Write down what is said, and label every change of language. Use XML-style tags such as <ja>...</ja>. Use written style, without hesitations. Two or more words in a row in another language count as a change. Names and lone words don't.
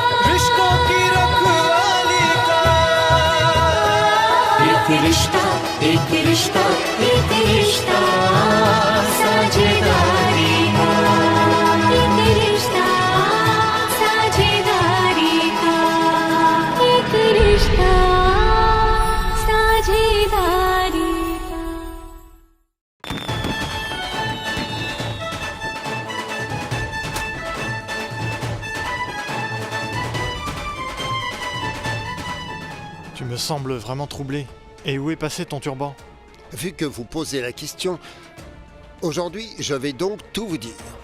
<hi>रिश्तों की रखवाली का एक रिश्ता एक रिश्ता एक रिश्ता साझेदारी का एक रिश्ता साझेदारी का एक रिश्ता साझेदारी का</hi> <fr>Tu me sembles vraiment troublé. Et où est passé ton turban? Vu que vous posez la question, aujourd'hui, je vais donc tout vous dire.</fr>